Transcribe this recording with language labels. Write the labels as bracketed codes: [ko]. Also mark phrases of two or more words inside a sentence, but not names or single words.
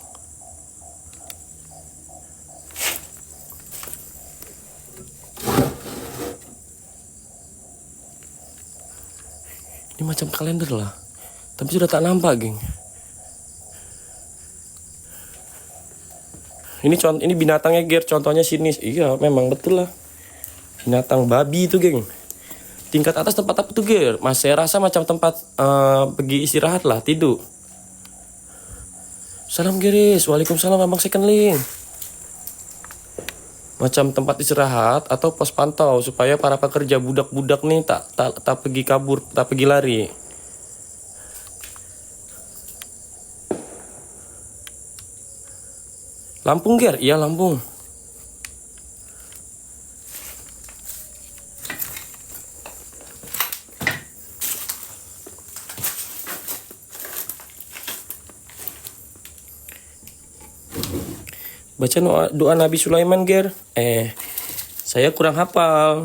[ms] Ini macam kalender lah. Tapi sudah tak nampak, geng. Ini binatangnya, Ger. Contohnya sini. Iya, memang betul lah. Binatang babi itu, geng. Tingkat atas tempat apa tuh, Ger? Mas, saya rasa macam tempat pergi istirahat lah, tidur. Salam, Geris. Waalaikumsalam, Abang Second Link. Macam tempat istirahat atau pos pantau supaya para pekerja budak-budak nih tak pergi kabur, tak pergi lari. Lampung, Ger? Iya, Lampung. Baca doa Nabi Sulaiman, Ger. Saya kurang hafal.